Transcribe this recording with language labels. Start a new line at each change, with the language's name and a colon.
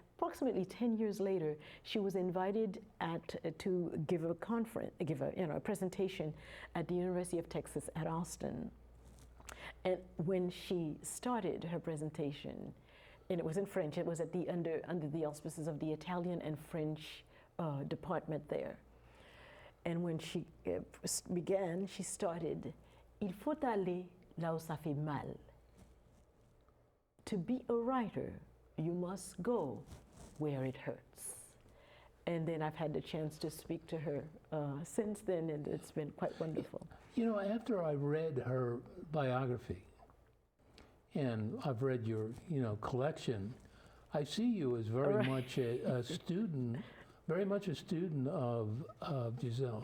English: Approximately 10 years later, she was invited to give a presentation at the University of Texas at Austin. And when she started her presentation, and it was in French, it was at under the auspices of the Italian and French department there. And when she began, she started,
French: "Il faut aller là où ça fait mal."
English: To be a writer, you must go where it hurts. And then I've had the chance to speak to her since then, and it's been quite wonderful. You know, after I read her biography, and I've read your, collection, I see you as very much a student, very much a student of Giselle.